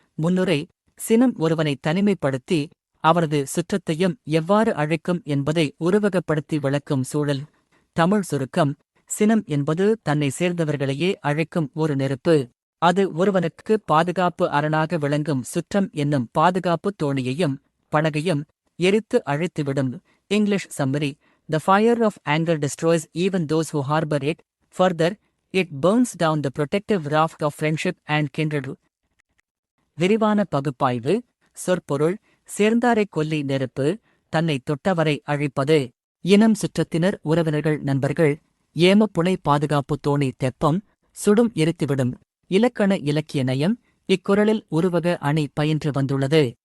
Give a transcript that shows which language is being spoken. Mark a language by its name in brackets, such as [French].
[Tamil] முன்னுரை சினம் ஒருவனை தனிமைப்படுத்தி அவரது சுற்றத்தையும் எவ்வாறு அழைக்கும் என்பதை உருவகப்படுத்தி விளக்கும் சூழல். தமிழ் சுருக்கம் சினம் என்பது தன்னை சேர்ந்தவர்களையே அழைக்கும் ஒரு நெருப்பு. அது ஒருவனுக்கு பாதுகாப்பு அரணாக விளங்கும் சுற்றம் என்னும் பாதுகாப்பு தோணியையும் படகையும் எரித்து அழித்துவிடும். [English] English summary: The fire of anger destroys even those who harbor it. Further, it burns down the protective raft of friendship and kindred. [Tamil] விரிவான பகுப்பாய்வு. சொற்பொருள்: சேர்ந்தாரைக் கொல்லி நெருப்பு, தன்னை தொட்டவரை அழிப்பது. இனம் சுற்றத்தினர், உறவினர்கள், நண்பர்கள். ஏமப்புணை பாதுகாப்பு தோணி தெப்பம், சுடும் எரித்துவிடும். இலக்கண இலக்கிய நயம். இக்குறளில் உருவக அணி பயின்று வந்துள்ளது.